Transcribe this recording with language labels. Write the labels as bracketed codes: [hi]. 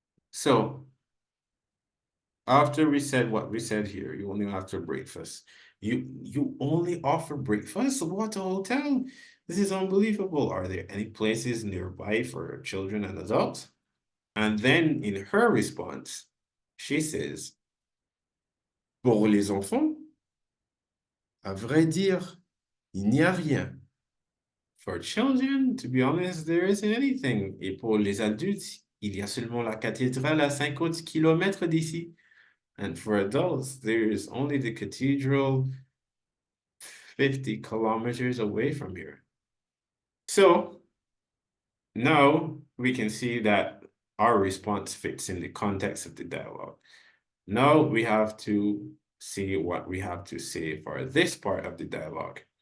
[en] So after we said what we said here, you only offer breakfast. You only offer breakfast? What a hotel! This is unbelievable. Are there any places nearby for children and adults? And then in her response, she says, [fr] pour les enfants, à vrai dire, il n'y a rien. [en] For children, to be honest, there isn't anything. [fr] Et pour les adultes, il y a seulement la cathédrale à 50 kilomètres d'ici. [en] And for adults, there is only the cathedral 50 kilometers away from here. So now we can see that our response fits in the context of the dialogue. Now we have to see what we have to say for this part of the dialogue.